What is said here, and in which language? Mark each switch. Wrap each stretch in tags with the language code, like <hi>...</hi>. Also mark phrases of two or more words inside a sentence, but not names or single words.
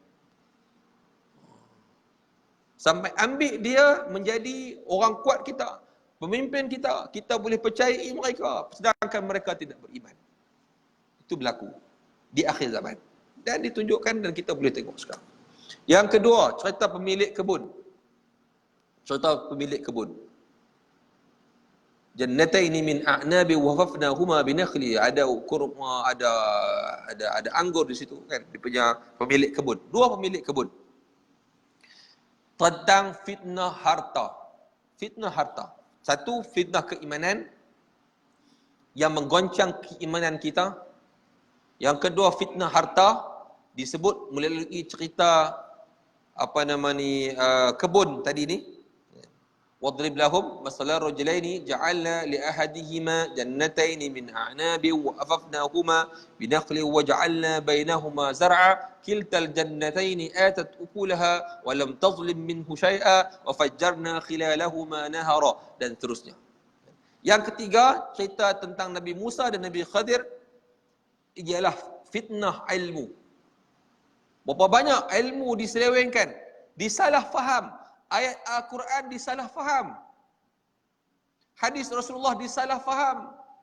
<ms>Sampai ambil dia menjadi orang kuat kita, pemimpin kita, kita boleh percayai mereka, sedangkan mereka tidak beriman. Itu berlaku di akhir zaman. Dan ditunjukkan dan kita boleh tengok sekarang. Yang kedua, cerita pemilik kebun. Cerita pemilik kebun.</ms> <ar>جنتين من أعناب وحففناهما بنخل.</ar> <ms>Ada kurma, ada anggur di situ kan. Dia punya pemilik kebun. 2 pemilik kebun. Tentang fitnah harta. Fitnah harta. Satu, fitnah keimanan yang menggoncang keimanan kita. Yang kedua, fitnah harta disebut melalui cerita kebun tadi ni.</ms> <ar>واضرب لهم مثلا رجلين جعلنا لأحدهما جنتين من أعناب وحففناهما بنخل وجعلنا بينهما زرعا كلتا الجنتين آتت أكلها ولم تظلم منه شيئا وفجرنا خلالهما نهرا,</ar> <ms>dan seterusnya. Yang ketiga, cerita tentang Nabi Musa dan Nabi Khadir ialah fitnah ilmu. Berapa banyak ilmu diselewengkan, disalah faham. Ayat Al-Quran disalah faham. Hadis Rasulullah disalah faham.</ms>